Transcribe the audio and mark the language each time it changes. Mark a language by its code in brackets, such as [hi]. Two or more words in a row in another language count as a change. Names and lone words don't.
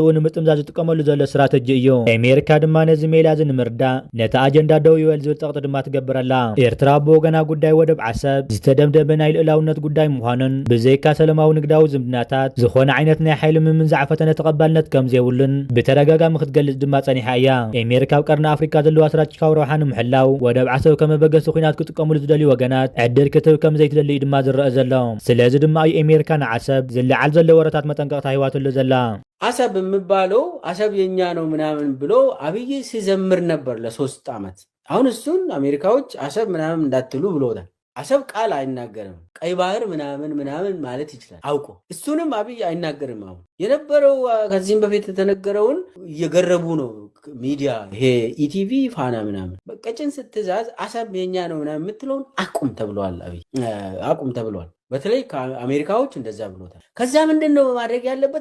[ti] ንምጥምዛዝ ዝጥቀመሉ ዘሎ ስትራቴጂ እዩ ኣሜሪካ ድማ ነዚ ሜላ እዚ ንምርዳእ ነቲ ኣጀንዳ ደው ይበል ዝብል ፀቕጢ ድማ ትገብረላ ኤርትራ ብወገና ጉዳይ ወደብ ዓሰብ ዝተደምደመ ናይ ልዕላውነት ጉዳይ ምዃኑን ብዘይካ ሰላማዊ ንግዳዊ ዝምድናታት ዝኾነ ዓይነት ናይ ሓይሊ ምምንዛዕ ፈተነ ተቐባልነት ከም ዘይብሉን ብተደጋጋሚ ክትገልጽ ድማ ጸኒሓ እያ ኣሜሪካ ኣብ ቀርኒ ኣፍሪካ ዘለዋ ስትራቴጂካዊ ረብሓ ንምሕላው ወደብ ዓሰብ ከም መበገሲ ኩናት ክጥቀምሉ ዝደልዩ ወገናት ዕድል ክትብ ከም ዘይትደሊ ድማ ዝረአ ዘሎ ስለዚ ድማ እዩ ኣሜሪካ ንዓሰብ ዝለዓል ዘሎ ወረታት መጠንቀቕታ ሂዋትሉ ዘላ [am] አሰብ የሚባለው አሰብ የኛ ነው ምናምን ብሎ አብይ ሲዘምር ነበር ለ3 ዓመት። አሁን እሱን አሜሪካዎች አሰብ ምናምን እንዳትሉ ብሎታል። አሰብ ቃል አይናገርም። ቀይ ባህር ምናምን ማለት ይችላል አውቆ። እሱንም አብይ አይናገርም። አሁን የነበረው ከዚህም በፊት የተነገረውን እየገረቡ ነው ሚዲያ፣ ይሄ ኢቲቪ ፋና ምናምን በቀጭን ስትዛዝ አሰብ የኛ ነው ምናምን የምትለውን አቁም ተብሏል። አብይ አቁም ተብሏል። በተለይ ከአሜሪካዎች እንደዛ ብሎታል። ከዛ ምንድነው ማድረግ ያለበት?